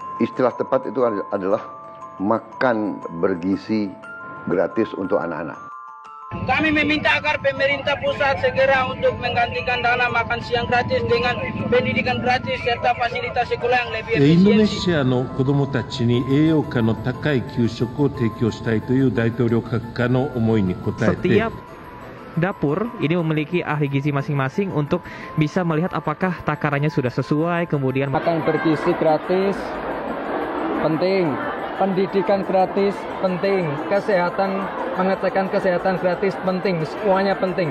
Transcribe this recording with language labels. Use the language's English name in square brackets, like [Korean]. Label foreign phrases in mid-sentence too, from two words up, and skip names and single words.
[Indonesian] Istilah tepat itu adalah makan bergizi gratis untuk anak-anak. Kami meminta agar pemerintah pusat segera untuk menggantikan dana makan siang gratis dengan pendidikan gratis serta fasilitas sekolah yang lebih [Japanese] インドネ [Indonesian] efisiensi. [Japanese] シアの子どもたちに栄養価の高い給食を提供したいという大統領閣下の思いに応えて [Indonesian] Setiap dapur ini memiliki ahli gizi masing-masing untuk bisa melihat apakah takarannya sudah sesuai, kemudian Makan bergizi gratis penting, pendidikan gratis penting, kesehatan, pengecekan kesehatan gratis penting, semuanya penting.